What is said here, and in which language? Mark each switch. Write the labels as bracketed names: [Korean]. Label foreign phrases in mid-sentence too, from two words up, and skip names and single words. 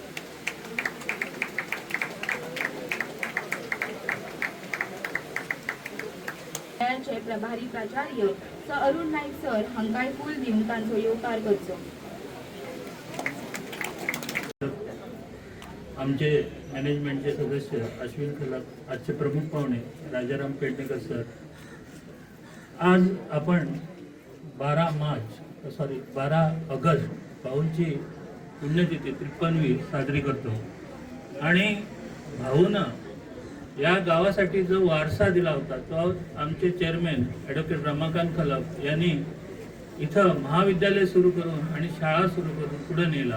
[Konkani] प्रभारी प्राचार्य सर अरुण नाईक सर हांकांय फूल दिवन तांचो येवकार करचो। [Marathi] आमचे मॅनेजमेंटचे सदस्य अश्विन खलप, आजचे प्रमुख पाहुणे राजाराम पेडणेकर सर। आज आपण 12 ऑगस्ट भाऊंची पुण्यतिथी 53वी साजरी करतो आणि भाऊनं या गावासाठी जो वारसा दिला होता तो आमचे चेअरमॅन ॲडव्होकेट रमाकांत खलप यांनी इथं महाविद्यालय सुरू करून आणि शाळा सुरू करून पुढे नेला।